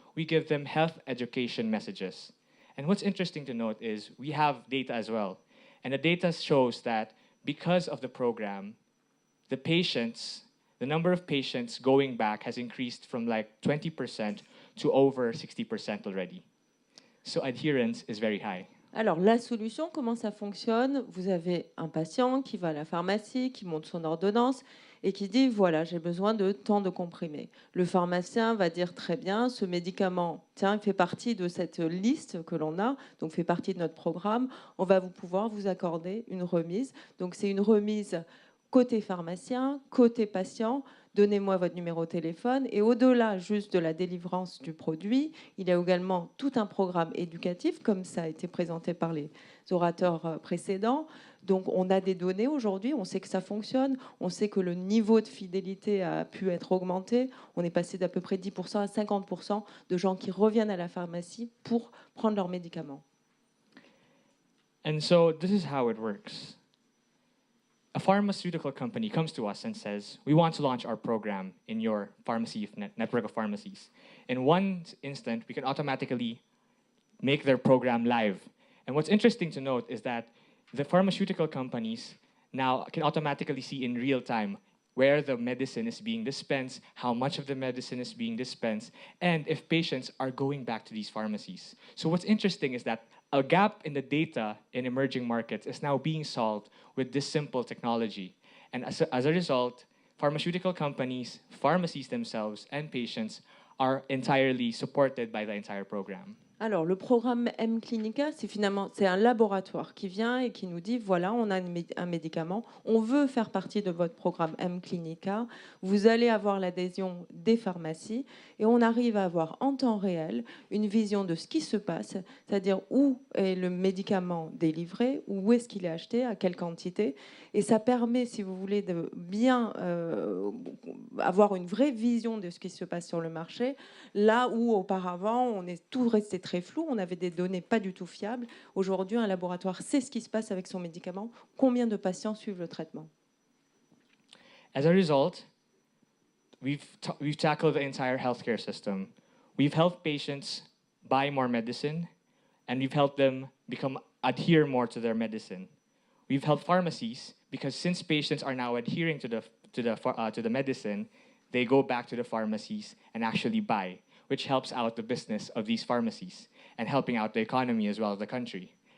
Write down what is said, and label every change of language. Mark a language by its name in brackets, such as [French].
[English] we give them health education messages. And what's interesting to note is we have data as well. And the data shows that because of the program, the number of patients going back has increased from like 20% to over 60% already. So adherence is very high. [French] Alors, la solution, comment ça fonctionne? Vous avez un patient qui va à la pharmacie, qui monte son ordonnance et qui dit, voilà, j'ai besoin de tant de comprimés. Le pharmacien va dire, très bien, ce médicament, tiens, il fait partie de cette liste que l'on a, donc fait partie de notre programme. On va pouvoir vous accorder une remise. Donc, c'est une remise côté pharmacien, côté patient. Donnez-moi votre numéro de téléphone. Et au-delà juste de la délivrance du produit, il y a également tout un programme éducatif, comme ça a été présenté par les orateurs précédents. Donc on a des données aujourd'hui, on sait que ça fonctionne, on sait que le niveau de fidélité a pu être augmenté. On est passé d'à peu près 10% à 50% de gens qui reviennent à la pharmacie pour prendre leurs médicaments. [English] And so this is how it works. A pharmaceutical company comes to us and says, we want to launch our program in your pharmacy network of pharmacies. In one instant, we can automatically make their program live. And what's interesting to note is that the pharmaceutical companies now can automatically see in real time where the medicine is being dispensed, how much of the medicine is being dispensed, and if patients are going back to these pharmacies. So what's interesting is that a gap in the data in emerging markets is now being solved with this simple technology. And as a result, pharmaceutical companies, pharmacies themselves, and patients are entirely supported by the entire program. [French] Alors, le programme M-Clinica, c'est un laboratoire qui vient et qui nous dit, voilà, on a un médicament, on veut faire partie de votre programme M-Clinica, vous allez avoir l'adhésion des pharmacies et on arrive à avoir en temps réel une vision de ce qui se passe, c'est-à-dire où est le médicament délivré, où est-ce qu'il est acheté, à quelle quantité. Et ça permet, si vous voulez, de bien avoir une vraie vision de ce qui se passe sur le marché, là où auparavant, on est tout resté très flou, on avait des données pas du tout fiables. Aujourd'hui, un laboratoire sait ce qui se passe avec son médicament, combien de patients suivent le traitement. [English] As a result, we've tackled the entire healthcare system. We've helped patients buy more medicine, and we've helped them adhere more to their medicine. We've helped pharmacies because since patients are now adhering to the medicine, they go back to the pharmacies and actually buy, which helps out the business of these pharmacies and helping out the economy as well as the country.